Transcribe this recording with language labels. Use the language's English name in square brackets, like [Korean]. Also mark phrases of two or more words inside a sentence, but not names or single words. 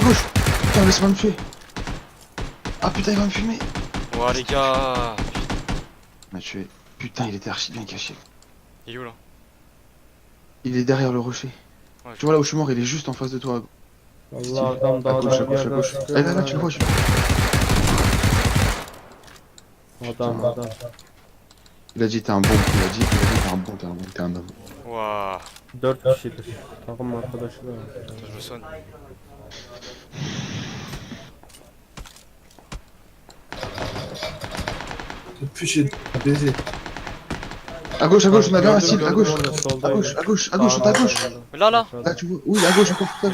[French] Putain laisse-moi me tuer. Ah putain il va me fumer. Ouah, les gars. Il m'a tué. Putain il était archi bien caché. Il est où là? Il est derrière le rocher. Ouais, Tu vois là où je suis mort, il est juste en face de toi. [Turkish] Allah adam [French] À [Turkish] dağdan [French] gauche. [Turkish] bir yerden [French] Ah [Turkish] çıkıyor. [French] là tu le vois. [Turkish] Adam. [French] Il a dit t'es un bon. Il a dit t'es un homme. Ouah. [Turkish] 4 kişidir. Takım arkadaşı da var. [French] Attends, je me soigne. Depuis j'ai baisé. À gauche, on a bien un [Turkish] Gördüm, [French] cible, à [Turkish] gördüm [French] gauche. [Turkish] orada, [French] À [Turkish] soldaydı. [French] gauche, à [Turkish] Sağda, [French] gauche. [Turkish] sağda. [French] Là. Là tu vois. Oui, à gauche, encore plus à